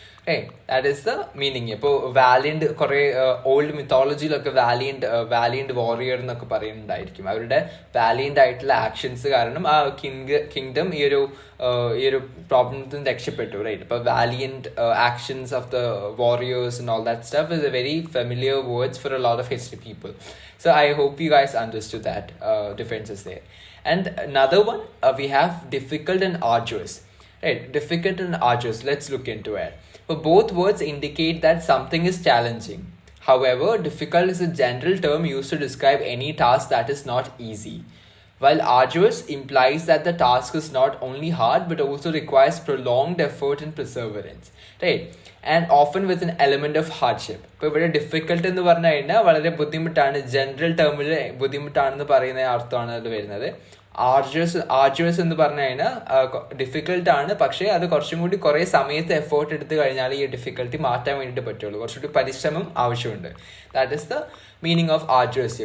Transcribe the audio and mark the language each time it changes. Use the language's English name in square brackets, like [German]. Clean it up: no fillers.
[English] That is the meaning. [Malayalam] ഇപ്പോൾ valiant കുറെ old മിത്തോളജിയിലൊക്കെ valiant Warrier എന്നൊക്കെ പറയുന്നുണ്ടായിരിക്കും. അവരുടെ വാലിയന്റ് ആയിട്ടുള്ള ആക്ഷൻസ് കാരണം ആ കിങ്ഡം ഈ ഒരു പ്രോബ്ലത്തിൽ നിന്ന് രക്ഷപ്പെട്ടു. [English] Right, ഇപ്പോൾ valiant actions of the warriors and all that stuff is a very familiar words for a lot of history people. So I hope you guys understood that differences there. And another one, we have difficult and arduous. Right, difficult and arduous. Let's look into it. But both words indicate that something is challenging. However, difficult is a general term used to describe any task that is not easy, while arduous implies that the task is not only hard but also requires prolonged effort and perseverance. Right, and often with an element of hardship. [Malayalam] ഇപ്പോൾ ഇവിടെ difficult എന്ന് പറഞ്ഞു കഴിഞ്ഞാൽ വളരെ ബുദ്ധിമുട്ടാണ്, general ടേമിൽ ബുദ്ധിമുട്ടാണെന്ന് പറയുന്ന അർത്ഥമാണ് അത് വരുന്നത്. ആർജുവസ് എന്ന് പറഞ്ഞു കഴിഞ്ഞാൽ ഡിഫിക്കൽട്ട് ആണ്, പക്ഷേ അത് കുറച്ചും കൂടി കുറേ സമയത്ത് എഫേർട്ട് എടുത്തു കഴിഞ്ഞാൽ ഈ ഡിഫിക്കൽട്ടി മാറ്റാൻ വേണ്ടിയിട്ട് പറ്റുള്ളൂ. കുറച്ചുകൂടി പരിശ്രമം ആവശ്യമുണ്ട്. [English] That is the meaning of arduous.